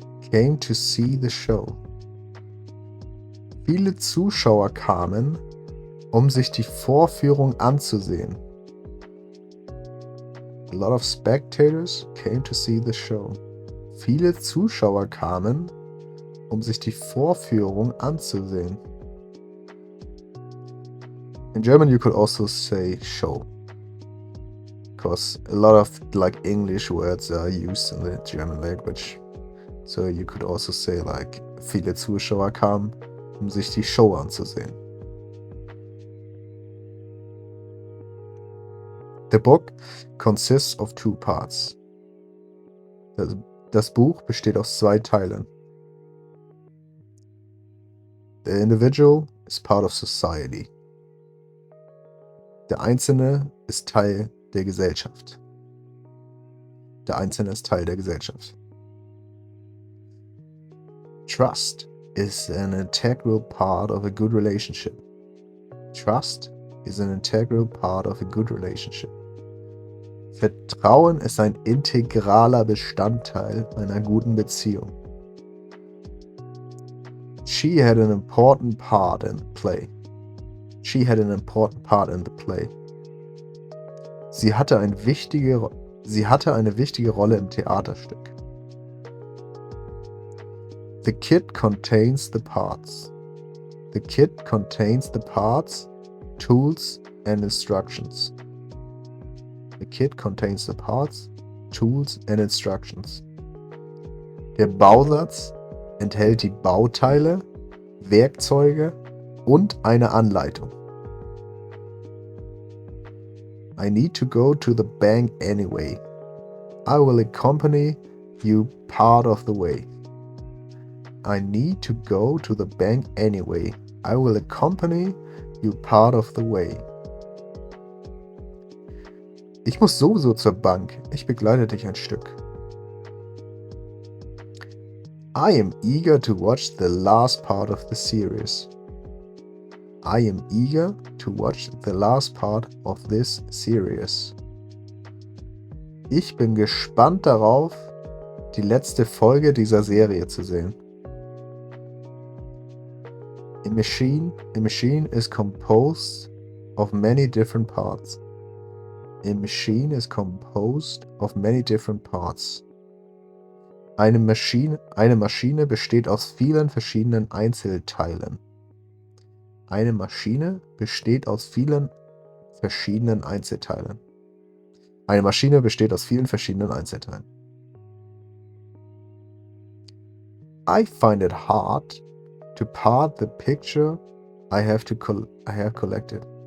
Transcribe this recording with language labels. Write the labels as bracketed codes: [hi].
[en] came to see the show. [de] Viele Zuschauer kamen, sich die Vorführung anzusehen. [en] A lot of spectators came to see the show. [de] Viele Zuschauer kamen, sich die Vorführung anzusehen. [en] In German you could also say show, because a lot of English words are used in the German language. So you could also say [de] viele Zuschauer kamen, sich die Show anzusehen. [en] The book consists of 2 parts. [de] Das Buch besteht aus 2 Teilen. [en] The individual is part of society. [de] Der Einzelne ist Teil der Gesellschaft. Der Einzelne ist Teil der Gesellschaft. [en] Trust is an integral part of a good relationship. Trust is an integral part of a good relationship. [de] Vertrauen ist ein integraler Bestandteil einer guten Beziehung. [en] She had an important part in the play. She had an important part in the play. [de] Sie hatte eine wichtige Rolle im Theaterstück. [en] The kit contains the parts. The kit contains the parts, tools and instructions. The kit contains the parts, tools and instructions. [de] Der Bausatz enthält die Bauteile, Werkzeuge und eine Anleitung. [en] I need to go to the bank anyway. I will accompany you part of the way. I need to go to the bank anyway. I will accompany you part of the way. [de] Ich muss sowieso zur Bank. Ich begleite dich ein Stück. [en] I am eager to watch the last part of the series. I am eager to watch the last part of this series. [de] Ich bin gespannt darauf, die letzte Folge dieser Serie zu sehen. [en] A machine is composed of many different parts. A machine is composed of many different parts. [de] Eine Maschine besteht aus vielen verschiedenen Einzelteilen. Eine Maschine besteht aus vielen verschiedenen Einzelteilen. Eine Maschine besteht aus vielen verschiedenen Einzelteilen. [en] I find it hard to part the picture I have collected.